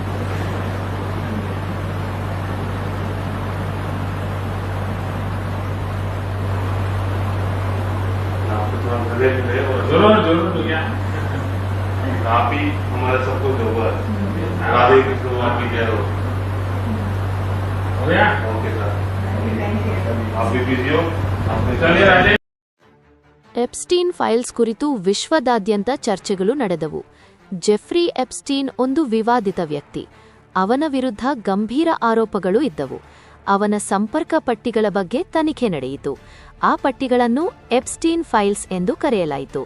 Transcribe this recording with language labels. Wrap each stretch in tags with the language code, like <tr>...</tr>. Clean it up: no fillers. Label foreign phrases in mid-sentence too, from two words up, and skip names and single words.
<hi>आप थोड़ा भले मिले और जरूर जरूर भैया। आप ही हमारे सबको जोगा राधे कृष्ण आपकी जय हो। हो गया? ओके सर, आप भी बिजी हो। चलिए राजे।</hi> <kn>ಎಪ್ಸ್ಟೀನ್ ಫೈಲ್ಸ್ ಕುರಿತು ವಿಶ್ವದಾದ್ಯಂತ ಚರ್ಚೆಗಳು ನಡೆದವು. ಜೆಫ್ರಿ ಎಪ್ಸ್ಟೀನ್ ಒಂದು ವಿವಾದಿತ ವ್ಯಕ್ತಿ. ಅವನ ವಿರುದ್ಧ ಗಂಭೀರ ಆರೋಪಗಳು ಇದ್ದವು. ಅವನ ಸಂಪರ್ಕ ಪಟ್ಟಿಗಳ ಬಗ್ಗೆ ತನಿಖೆ ನಡೆಯಿತು. ಆ ಪಟ್ಟಿಗಳನ್ನು ಎಪ್ಸ್ಟೀನ್ ಫೈಲ್ಸ್ ಎಂದು ಕರೆಯಲಾಯಿತು.</kn>